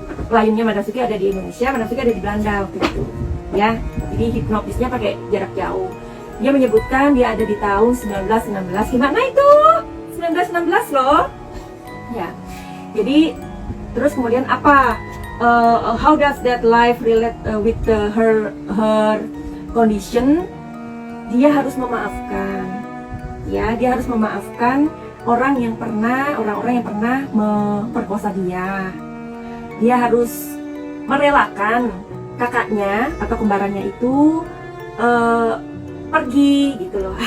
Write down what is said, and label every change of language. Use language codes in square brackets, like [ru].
[id] Kliennya Madam Suki ada di Indonesia, Madam Suki ada di Belanda waktu itu ya. Jadi hipnotisnya pakai jarak jauh. Dia menyebutkan dia ada di tahun 1916. Gimana itu? 1916 loh ya. Jadi terus kemudian apa? [en] How does that life relate with her condition? [id] Dia harus memaafkan. Ya, dia harus memaafkan orang-orang yang pernah memperkosa dia. Dia harus merelakan kakaknya atau kembarannya itu pergi gitu loh.